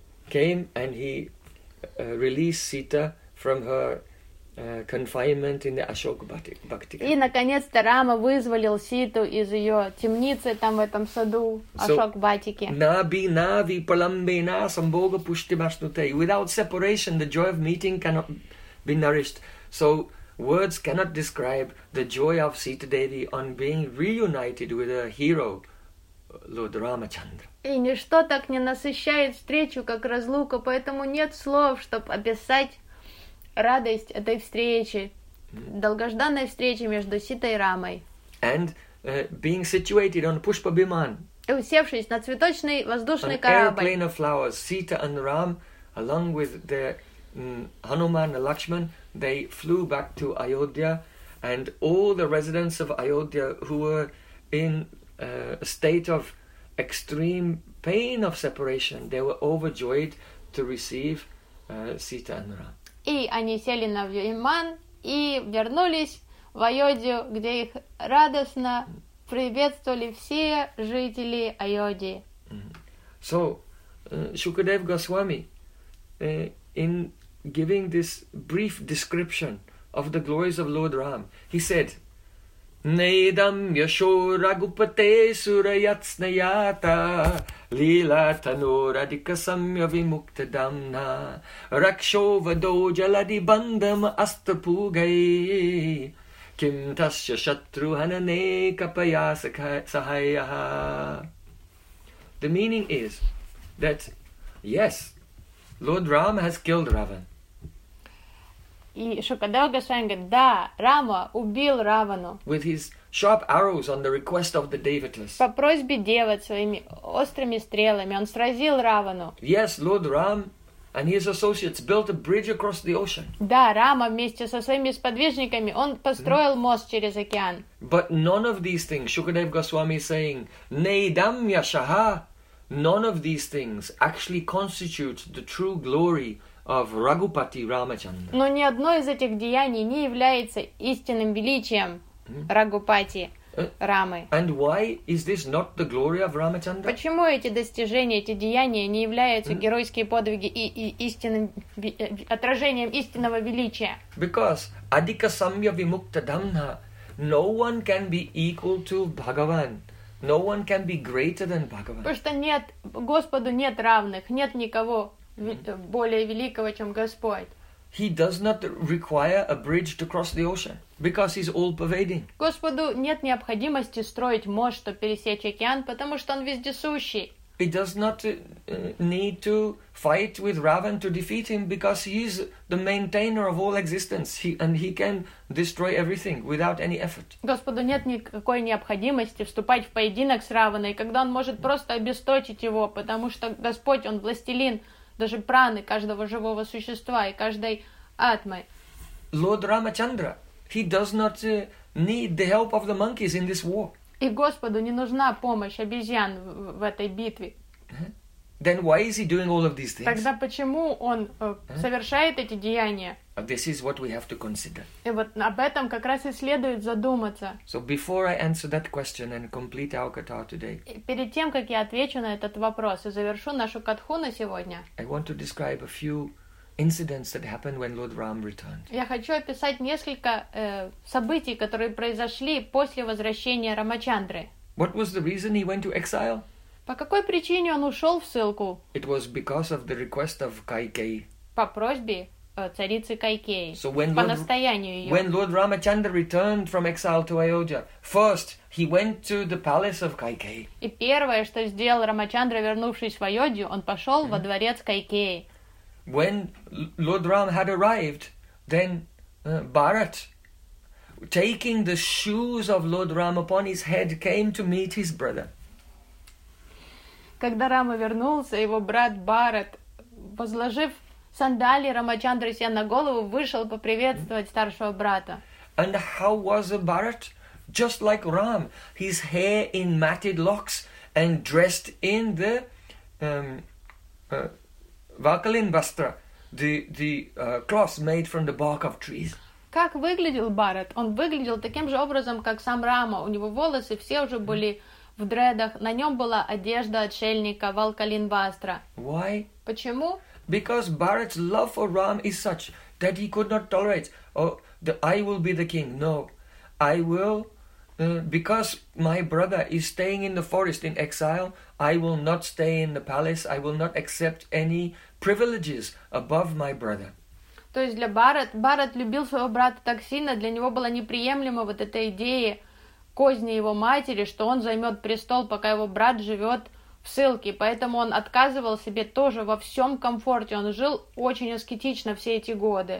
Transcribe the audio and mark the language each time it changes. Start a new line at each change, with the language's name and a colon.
English: came and he released Sita from her confinement in the Ashok Vatika.
Russian: И наконец-то Рама вызволил Ситу из её темницы там в этом саду Ашок Ватики.
Sanskrit: So, Nabi Navi Palambina Samboga Pushtimashnute.
English: Without separation the joy of meeting cannot be nourished. So words cannot describe the joy of Sita Devi on being reunited with her hero Lord Ramachandra.
Russian: И ничто так не насыщает встречу, как разлука, поэтому нет слов, чтобы описать радость этой встречи, долгожданной встречи между Ситой и Рамой.
English: And being situated on Pushpa Biman.
Russian: И усевшись на цветочный воздушный корабль.
English: An airplane of flowers, Sita and Ram, along with their Hanuman and Lakshman, they flew back to Ayodhya, and all the residents of Ayodhya who were in a state of extreme pain of separation, they were overjoyed to receive Sita and Ram.
Russian: И они сели на виман и вернулись в Айодию, где их радостно приветствовали все жители Айодии.
English: So, Shukadev Goswami, in giving this brief description of the glories of Lord Ram, he said,
Sanskrit: Neidam yasho ragupate surayatsnayata lila tanuradika samya vimukta damna rakshova dojaladi bandham astapugai kim tasya shatru hanane kapaya sahayaha.
English: The meaning is that yes, Lord Ram has killed Ravan.
Russian: И Шукадева Госвами говорит, да, Рама убил Равану.
English: With his sharp arrows on the request of the Devatas.
Russian: По просьбе Девы своими острыми стрелами он сразил Равану.
English: Yes, Lord Ram and his associates built a bridge across the ocean.
Russian: Да, Рама вместе со своими сподвижниками, он построил мост через океан.
English: But none of these things, Шукадева Госвами is saying,
Sanskrit: Neidam yashaha,
English: none of these things actually constitute the true glory of Raghupati Ramachandra.
Russian: Но ни одно из этих деяний не является истинным величием Рагупати Рамы.
English: And why is this not the glory of Ramachandra?
Russian: Почему эти достижения, эти деяния не являются геройские подвиги и истинным отражением истинного величия?
English: Because
Sanskrit: Adhika Samya Vimukta Dhamna,
English: no one can be equal to Bhagavan No one can be greater than Bhagavan.
Russian: Потому что нет, Господу нет равных, нет никого более великого, чем Господь.
English: He does not require a bridge to cross the ocean because he's all pervading.
Russian: Господу нет необходимости строить мост, чтобы пересечь океан, потому что он вездесущий.
English: He does not need to fight with Ravan to defeat him because he is the maintainer of all existence. He can destroy everything without any effort.
Russian: Господу нет никакой необходимости вступать в поединок с Раваной, когда он может просто обесточить его, потому что Господь, он властелин даже праны каждого живого существа и каждой атмы.
English: Lord Ramachandra, he does not need the help of the monkeys in this war.
Russian: И Господу не нужна помощь обезьян в этой битве.
English: Then why is he doing all of these things?
Russian: Тогда почему он совершает эти деяния?
English: This is what we have to consider.
Russian: И вот об этом как раз и следует задуматься.
English: So before I answer that question and complete our katha today.
Russian: Перед тем, как я отвечу на этот вопрос и завершу нашу катху на сегодня.
English: I want to describe a few incidents that happened when Lord Ram returned.
Russian: Я хочу описать несколько событий, которые произошли после возвращения Рамачандры.
English: What was the reason he went to exile?
Russian: По какой причине он ушел в ссылку?
English: It was because of the request of Kaikeyi.
Russian: По просьбе царицы Кайкеи.
English: So when
Russian: по настоянию ее.
English: When Lord Ramachandra returned from exile to Ayodhya, first he went to the palace of Kaikeyi.
Russian: И первое, что сделал Рамачандра, вернувшись в Айодхию, он пошел во дворец Кайкеи.
English: When Lord Ram had arrived, then Bharat, taking the shoes of Lord Ram upon his head, came to meet his brother.
Russian: Когда Рама вернулся, его брат Бхарат, возложив сандалии Рамачандры себе на голову, вышел поприветствовать старшего брата.
English: And how was Bharat? Just like Ram, his hair in matted locks and dressed in the Vakalin Vastra, the cloth made from the bark of trees.
Russian: Как выглядел Бхарат? Он выглядел таким же образом, как сам Рама. У него волосы все уже были в дредах. На нем была одежда отшельника Валкалин Вастра. Why? Почему?
English: Because Bharat's love for Ram is such that he could not tolerate. Oh, I will be the king. No, I will. Because my brother is staying in the forest in exile, I will not stay in the palace. I will not accept any privileges above my brother.
Russian: То есть для Бхарат любил своего брата так сильно, для него была неприемлема вот эта идея козни его матери, что он займет престол, пока его брат живет в ссылке. Поэтому он отказывал себе тоже во всем комфорте. Он жил очень аскетично все эти годы.